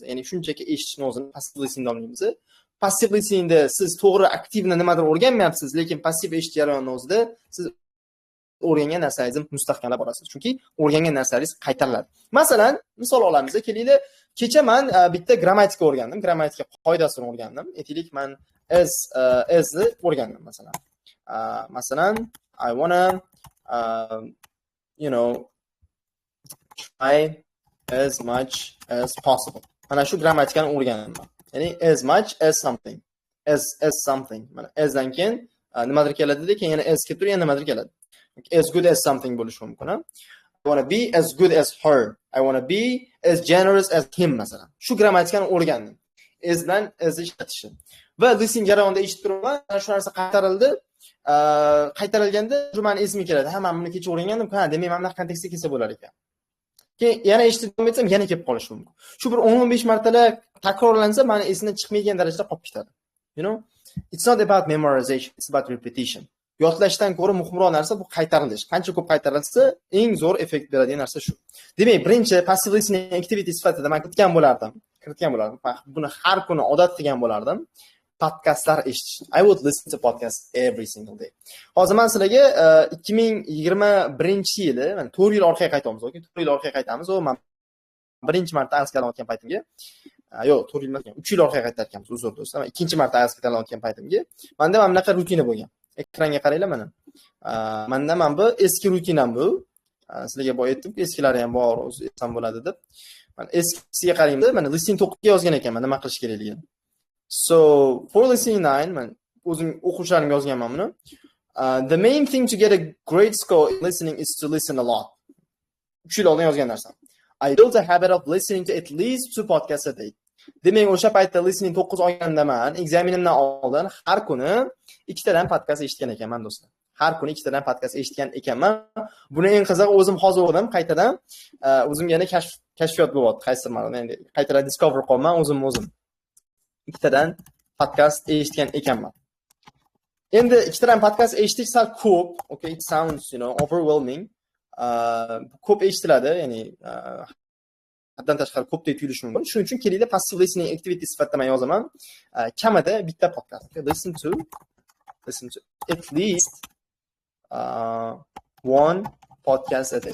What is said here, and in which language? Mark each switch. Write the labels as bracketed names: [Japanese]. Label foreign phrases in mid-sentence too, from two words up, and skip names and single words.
[Uzbek] Ya'ni shunchaki eshitishni o'zini [English] passive listening [Uzbek] deb nomlaymiz. Passive listeningda siz to'g'ri aktivni nimadir o'rganmayapsiz, lekin passiv eshitish jarayonida o'zida siz o'rgangan narsangizni mustahkamlab borasiz. Chunki o'rgangan narsangiz qaytariladi. Masalan, misol olamiz. Kelinglar, kecha men bitta grammatika o'rgandim, grammatika qoidasini o'rgandim. Aytaylik, men as ni o'rgandim masalan. Masalan, [English] I wanna try as much as possible. [Uzbek] Mana shu grammatikani o'rgandim. [English] Ya'ni as much as something. As something. [Uzbek] Mana as dan keyin nimadir keladi, keyin yana as kelib turib yana nimadir keladi. [English] As good as something [Uzbek] bo'lishi mumkin. [English] I want to be as good as her. I want to be as generous as him masalan. [Uzbek] Shu grammatikani o'rgandim. As bilan as ishlatishi. Va listening jarayonida eshitib turaman, shu narsa qaytarildi. Qaytarilganda shu meni esimga keladi. Ha, men buni kecha o'rgangandim. Ha, demak, mana bunaqa kontekstda kelsa bo'lar ekan. Keyin yana eshitib davom etsam, yana kelib qolishi mumkin. Shu bir 10-15 martalab takrorlansa, meni esimdan chiqmaydigan darajada qolib ketadi. [English] It's not about memorization, it's about repetition. [Uzbek] Yodlashdan ko'ra muhimroq narsa bu qaytarilish. Qancha ko'p qaytarilsa, eng zo'r effekt beradigan narsa shu. Demak, birinchi [English] passive listening activity [Uzbek] sifatida men kiritgan bo'lardim. Buni har kuni odat qilgan bo'lardim. Podkastlar eshitish. [English] I would listen to podcasts every single day. [Uzbek] Hozir men sizlarga 2021-yili, mana 4 yil orqaga qaytamiz, yoki 4 yil orqaga qaytamiz. Men birinchi marta ASK tanlayotgan paytimga, yo'q, 4 yil emas, 3 yil orqaga qaytarkanmiz, uzr do'stlar. Ikkinchi marta ASK tanlayotgan paytimga, menda mana bunaqa rutina bo'lgan. Ekranga qaranglar mana. Menda mana bu eski rutinam bu. Sizlarga boya aytdim-ku, eskilari ham bor, o'zi esam bo'ladi deb. Mana eskisiga qaraymiz, mana listening 9 ga yozgan ekanman, nima qilish kerakligini. [English] So, for listening 9, [Uzbek] men o'zim o'quvchilarimga yozganman buni. [English] The main thing to get a great score in listening is to listen a lot. [Uzbek] 3 yil oldin yozgan narsam. [English] I built a habit of listening to at least 2 podcasts a day. [Uzbek] Demak, o'sha paytda listening 9 olganda men ekzaminimdan oldin har kuni 2 tadan podkast eshitgan ekanman do'stlar. Har kuni 2 tadan podkast eshitgan ekanman. Buni eng qizig'i o'zim hozir o'qidim, qaytadan o'zim yana kashfiyot bo'lyapti, qaysidir ma'noda endi qaytadan discover qilman o'zim. 2 tadan podkast eshitgan ekanman. Endi 2 tadan podkast eshitish sal ko'p, [English] okay, it sounds, overwhelming. [Uzbek] Ko'p eshitiladi, ya'ni haddan tashqari ko'pdek tuyulishi mumkin. Shuning uchun kelinglar [English] passive listening activity [Uzbek] sifatida men yozaman. Kamida bitta podkast. [English] Okay, listen to at least 1 podcast a day.